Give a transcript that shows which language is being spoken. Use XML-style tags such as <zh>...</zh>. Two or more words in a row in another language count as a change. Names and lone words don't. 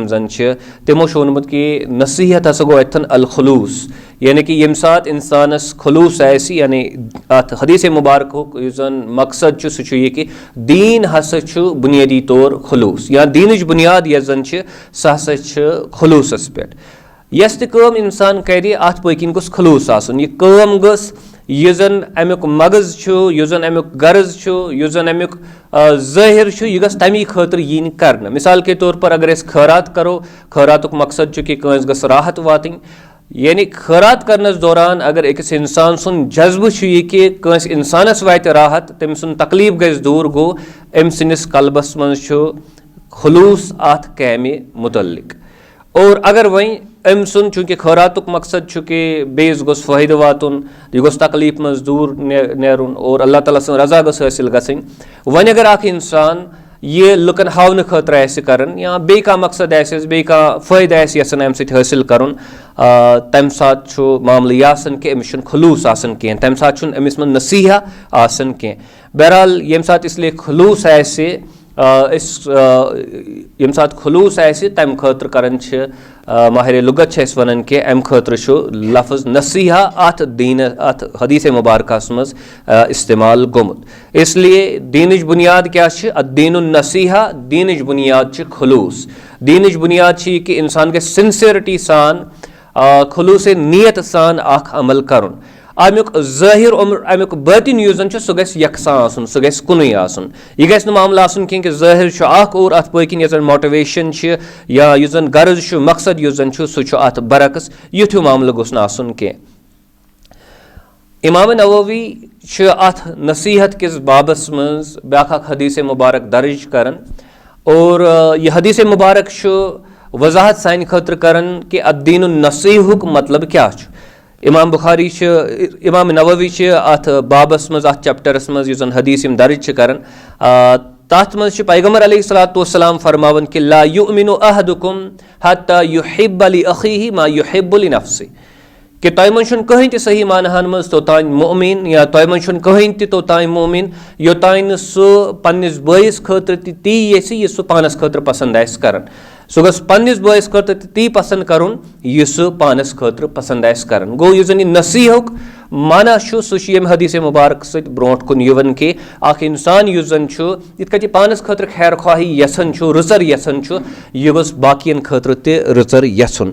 <ks>जन तमो वोनमुत कि नसीहत हसा गो अतन अल खुलूस यानी कि यम सात इंसानस खुलूस आसि यानी अत हदीस मुबारक युस जन मकसद सह यह कि दीन हसा बुनियादी तौर खुलूस या दीनच बुनियाद यह जन सह हसा खुलूसस पे यस तम इंसान कर अत पकिन गोस खुलूस आसन यह काम गस यह जन अमुक मगज युस जन अमुक गर्ज युस जन अमुक ज़ाहिर यह गस तमी खतर यी कर।</ks> <ur>مثال کے طور پر</ur> <ks>अगर खैरात करो खैरातुक मकसद कि कंस गस राहत वातन यानी खैरात करनस दौरान अगर अकिस इंसान सुन जज्बह यह कि कंस इंसानस वात राहत तम सुन तकलीफ गज दूर गो अम सनिस कल्बस मज खुलूस अत कामे मुतल्लिक। और अगर वहीं अम सुन चूँकि खैरातुक मकसद कि बेस गोस फ़ायदे वातुन यह गोस तकलीफ मज दूर नेरुन और अल्लाह ताला सं रजा गस हासिल गसन। वन अगर अख इंसान यह लुकन हावन खतर आसि करन या बे कह मकसद आसि बे कह फ़ायदे आसि यसान अम सत हासिल करन तम सात मामल यह आसन कि अमिस खुलूस आसन कह तम सात अमिस मन नसीहा आसन कह। बहरहाल यम सात इसलिए खुलूस आसि यम सात खुलूस आसि तम खतर करन माहिर लुगत वन कि अम खतर लफ्ज़ नसीहा अत दीन अत हदीस मुबारकस मज इस्तेमाल गोमुत। इसलिए दीनच बुनियाद क्या दीनुन नसीहा दीनच बुनियाद खुलूस। दीनच बुनियाद कि इंसान के सिंसियरिटी सान खुलूस नीयत सान अख अमल करुन। अमुक ज़ाहिर अमुक बातिन युस जन सह गस यकसा आसन सह गस कुनै आसन। यह गस मामला आसन कि ज़ाहिर अख और अत पकिन यस मोटिवेशन या युस जन गर्ज मकसद युस जन सह अत बरक्स युथ्यू मामला गोस न आसन के। इमाम नववी अत नसीहत किस बाबस मज ब्याख हदीस मुबारक दर्ज करन और यह हदीस मुबारक वजाहत सान खतर करन कि अद्दीनुन नसीहुक मतलब क्या। इमाम बुखारी इमाम नववी अत बाबस मज अत चैप्टरस मज युस हदीस दर्ज करन तथ मज पैगम्बर अलैहिस्सलाम फरमावन कि</ks> <ar>لا يؤمن أحدكم حتى يحب لأخيه ما يحب لنفسه</ar> <ks>कि तय मन कहीं तो सही मानहान मज तोतान मोमिन या तय मन कहीं तोतान मोमिन योतान सह पन्निस बयस खतर ती ये सह पानस खतर पसंद आस करन। सह गस पन्निस बयस खतर ती पसंद करुन यह सह पानस खतर पसंद आस करन। गो यह जन नसीहुक माना सह यम हदीस मुबारक सत ब्रोट कुन यवन कि अख इंसान युस जन इत कति पानस खतर खैर ख्वाही यसन रुचर यसन यह गोस बाकियन खतर ते रुचर यसन।</ks>